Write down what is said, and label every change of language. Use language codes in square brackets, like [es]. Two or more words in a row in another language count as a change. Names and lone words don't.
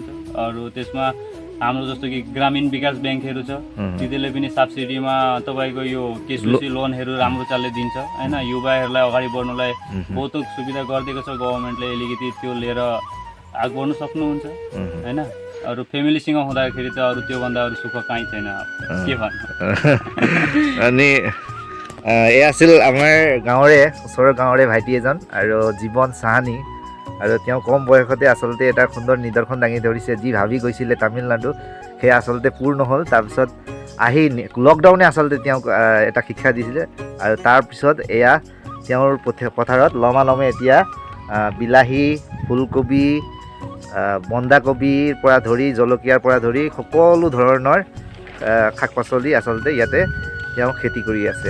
[ne] अरू त्यसमा हाम्रो जस्तो कि ग्रामीण विकास ब्याङ्कहरू छ, तिनीहरूले पनि सब्सिडीमा तपाईँको यो केसीसी लोनहरू राम्रो चालले दिन्छ होइन। युवाहरूलाई अगाडि बढ्नुलाई बहुत सुविधा गरिदिएको छ गभर्मेन्टले, अलिकति त्यो लिएर आग बढ्नु सक्नुहुन्छ होइन। अरू फ्यामिलीसँग हुँदाखेरि त अरू त्योभन्दा अरू सुख काहीँ छैन, के भन्नु। [as] अनि এয়া আছিল আমাৰ গাঁৱৰে ওচৰৰ গাঁৱৰে ভাইটি এজন আৰু জীৱন চাহানী, আৰু তেওঁ কম বয়সতে আচলতে এটা সুন্দৰ নিদৰ্শন দাঙি ধৰিছে। যি ভাবি গৈছিলে তামিলনাডু সেয়া আচলতে পূৰ্ণ হ'ল। তাৰপিছত আহি লকডাউনে আচলতে তেওঁক এটা শিক্ষা দিছিলে, আৰু তাৰপিছত এয়া তেওঁৰ পথাৰত লমালমে এতিয়া বিলাহী, ফুলকবি, বন্ধাকবিৰ পৰা ধৰি জলকীয়াৰ পৰা ধৰি সকলো ধৰণৰ শাক পাচলি আচলতে ইয়াতে তেওঁ খেতি কৰি আছে।